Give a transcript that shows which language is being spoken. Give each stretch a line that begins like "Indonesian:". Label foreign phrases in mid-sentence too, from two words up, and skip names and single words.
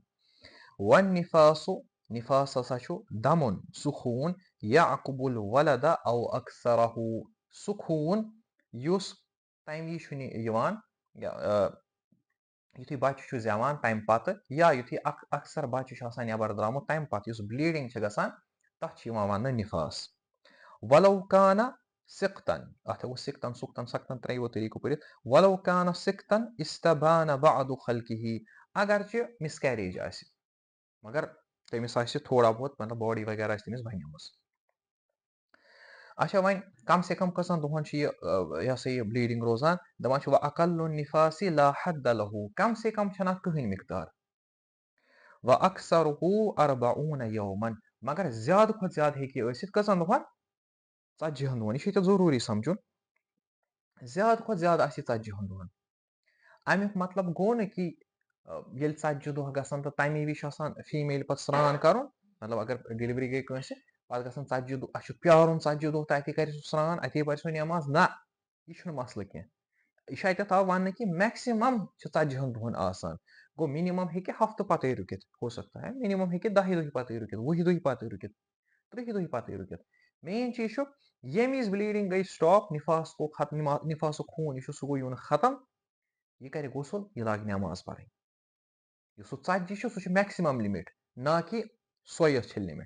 Kashmiri: والنفاسُ نفاس ہسا چھُ دمُن سُہ خوٗن
Arabic: یعقب الولد او اکثرہ،
Kashmiri: سُہ خوٗن یُس تمہِ وِزِ چھُ یِوان یُتھُے بچہِ چھُ زٮ۪وان تمہِ پتہٕ یا یُتھُے اکثر بچہِ چھُ آسان نٮ۪بر درٛامُت تمہِ پتہٕ یُس بلیٖڈنگ چھِ گژھان تتھ چھِ یِوان وننہٕ نفاس.
Arabic: ولو کانہ سِقتن،
Kashmiri: اتھ ہٮ۪کو سِقتن سُقتن سقتن ترٛیٚیو طریٖقو پٔرِتھ.
Arabic: ولو کانہ سِقتن استبانہ بعض خلقہ،
Kashmiri: اگرچہِ مِس کیریج آسہِ مگر تٔمِس آسہِ تھوڑا بہت مطلب باڈی وغیرہ آسہِ تٔمِس بنیمٕژ. اچھا وۄنۍ کم سے کم کٔژن دۄہن چھِ یہِ ہسا یہِ بلیٖڈنگ روزان؟
Arabic: دپان چھِ وَأَقَلُّ النِّفَاسِ لَا حَدَّ لَهُ،
Kashmiri: کم سے کم چھنہٕ اتھ کٕہٕنۍ مقدار.
Arabic: وَأَكْثَرُهُ 40 يوما،
Kashmiri: مگر زیادٕ کھۄتہٕ زیادٕ ہیٚکہِ یہِ ٲسِتھ کٔژن دۄہن؟ 40 دۄہن. یہِ چھُ ییٚتہِ ضروٗری سمجھُن، زیادٕ کھۄتہٕ زیادٕ آسہِ یہِ 40 دۄہن. امیُک مطلب گوٚو نہٕ کہِ ییٚلہِ 40 دۄہ گژھن تہٕ تمی وِزِ چھُ آسان فیٖمیل پتہٕ سرٛان کرُن. مطلب اگر ڈیلؤری گٔے کٲنٛسہِ پتہٕ گژھن 40 دۄہ، اَسہِ چھُ پیارُن 40 دۄہ تہٕ اتی کرِ سُہ سرٛان اتی پرِ سُہ نٮ۪ماز. نہ، یہِ چھُنہٕ مسلہٕ کینٛہہ. یہِ چھُ اتٮ۪تھ آو وننہٕ کہِ میکسِمم چھِ 40 دۄہن آسان. گوٚو مِنِمم ہیٚکہِ ہفتہٕ پتے رُکِتھ،
Urdu: ہو سکتا ہے
Kashmiri: مِنِمم ہیٚکہِ 10 دۄہہِ پتے رُکِتھ، 20 دۄہہِ پتے رُکِتھ، 30 دۄہہِ پتے رُکِتھ. مین چیٖز چھُ ییٚمہِ وِزِ بلیٖڈنگ گٔے سٹاپ، نفاس گوٚو ختم، نفاسُک خوٗن یہِ چھُ سُہ گوٚو یِوان ختم، یہِ کرِ غسل، یہِ لاگہِ نٮ۪ماز پرٕنۍ. یُس سُہ 40 چھُ سُہ چھُ
English: maximum limit,
Kashmiri: نہ کہِ سۄے یۄس چھِ لِمِٹ.